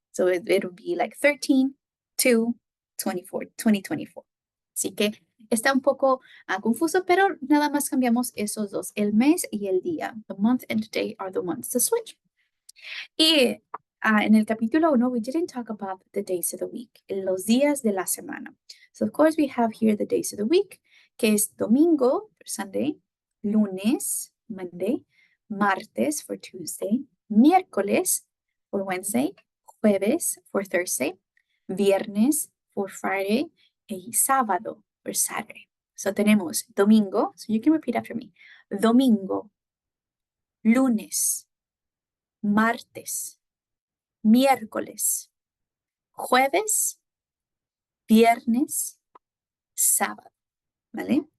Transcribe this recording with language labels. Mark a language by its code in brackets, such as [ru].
[en] So it'll be like 13/2/2024. [es] Así que está un poco confuso, pero nada más cambiamos esos dos, el mes y el día. [en] The month and the day are the ones to switch. [es] Y en el capítulo 1, [en] we didn't talk about the days of the week, [es] los días de la semana. [en] So of course we have here the days of the week, que es domingo, for Sunday, lunes, Monday, martes, for Tuesday, miércoles, for Wednesday, jueves, for Thursday, viernes, for Friday, y sábado, for Saturday. So [es] tenemos domingo, [en] so you can repeat after me. [es] Domingo, lunes, martes, miércoles, jueves, viernes, sábado, ¿vale?